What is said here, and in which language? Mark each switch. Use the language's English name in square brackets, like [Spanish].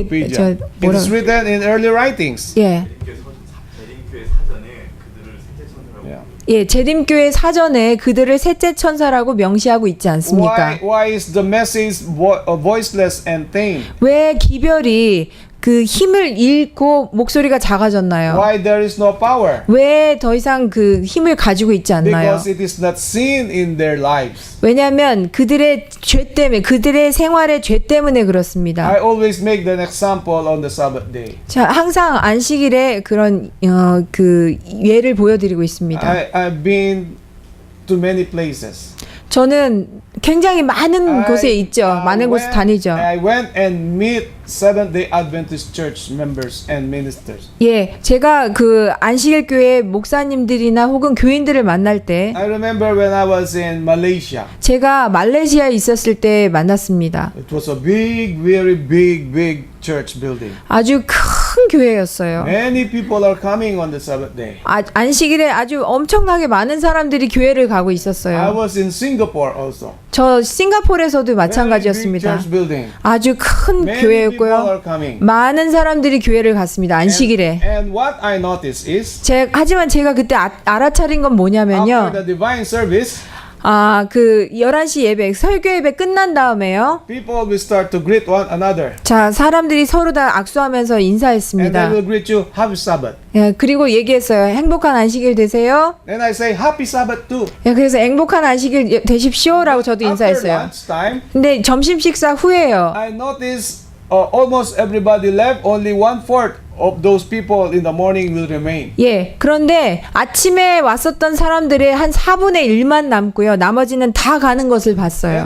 [English] It is written in early writings. [Korean] 예. 대림교회 사전에 그들을 셋째 천사라고. [English] Yeah. [Korean] 예, 재림교회 사전에 그들을 셋째 천사라고 명시하고 있지 않습니까? [English] Why is the message voiceless and tame? [Korean] 왜 기별이 그 힘을 잃고 목소리가 작아졌나요? [English] Why there is no power? [Korean] 왜 더 이상 그 힘을 가지고 있지 않나요? [English] Because it is not seen in their lives. [Korean] 왜냐하면 그들의 죄 때문에, 그들의 생활의 죄 때문에 그렇습니다. [English] I always make the example on the Sabbath day. [Korean] 자, 항상 안식일에 그런 그 예를 보여드리고 있습니다. [English] I've been to many places. [Korean] 저는 굉장히 많은 곳에 있죠. 많은 곳에 다니죠. [English] I went and meet Seventh-day Adventist Church members and ministers. [Korean] 예, 제가 그 안식일 교회 목사님들이나 혹은 교인들을 만날 때 [English] I remember when I was in Malaysia. [Korean] 제가 말레이시아에 있었을 때 만났습니다. [English] It was a big, very big church building. [Korean] 아주 큰 교회였어요. [English] Many people are coming on the Sabbath day. [Korean] 안식일에 아주 엄청나게 많은 사람들이 교회를 가고 [English] I [Korean] 있었어요. [English] was in Singapore also. [Korean] 저 싱가포르에서도 [English] Very big [Korean] 마찬가지였습니다. [English] church building. [Korean] 아주 큰 [English] Many people [Korean] 교회였고요. [English] are coming. [Korean] 많은 사람들이 교회를 갔습니다. 안식일에. [English] And what I noticed is [Korean] 하지만 제가 그때 알아차린 건 뭐냐면요. [English] after the divine service, [Korean] 그 11시 예배, 설교 예배 끝난 다음에요. [English] people will start to greet one another. [Korean] 자, 사람들이 서로 다 악수하면서 [English] And they [Korean] 인사했습니다. [English] will greet you, Happy Sabbath. [Korean] 예, 그리고 얘기했어요. 행복한 안식일 되세요. [English] And I say, Happy Sabbath too. [Korean] 예, 그래서 행복한 안식일 되십시오라고 저도 [English] After [Korean] 인사했어요. [English] lunchtime, [Korean] 근데 점심 식사 후에요. [English] I noticed almost everybody left. Only 1/4 of those people in the morning will remain. [Korean] 예, 그런데 아침에 왔었던 사람들의 한 4분의 1만 남고요. 나머지는 다 가는 것을 봤어요.